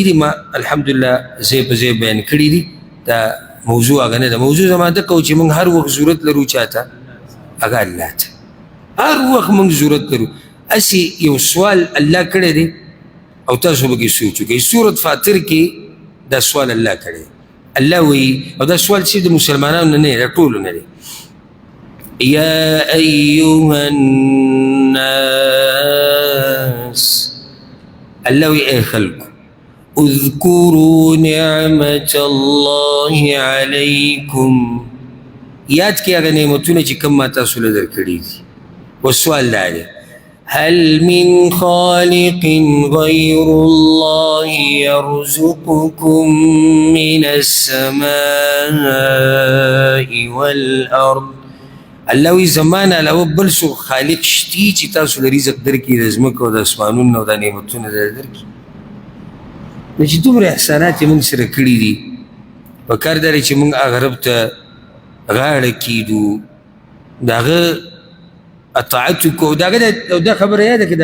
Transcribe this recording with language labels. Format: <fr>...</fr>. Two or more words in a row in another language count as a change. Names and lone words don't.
<ps>دي ما الحمدلله ځای په ځای بیان کړي دي دا موضوع هغه نه ده موضوع زما دقه و چې موږ هر وخت ضرورت لرو چاته هغه الله ته هر وخت موږ ضرورت لرو هسې یو سوال الله کړی دی او تاسو پکې سوچ وکړئ سورت فاطر کې دا سوال الله کړی الله وایي او دا سوال چې د مسلمانانو نه دی د ټولو نه دی</ps> <ar>يا أيها الناس الله يا خلق اذكروا نعمة الله عليكم</ar> <ps>یاد کړئ هغه نعمتونه چې کوم ما تاسو له درکړي دي</ps> <ar>والسؤال</ar> <ps>دا دی</ps> <ar>هل من خالق غير الله يرزقكم من السماء والأرض الله</ar> <ps>وی زمان علاوه بل څوک خالق شتي چې تاسو له رزق درکړي د ځمکو او د اسمانونو او د نعمتونو درکړي نو چې دومره احسانات یې موږ سره کړي دي پکار دا دی چې موږ هغه رب ته غاړه کیږدو د هغه اطاعت وکړو د هغه دا خبره یاده کړه</ps>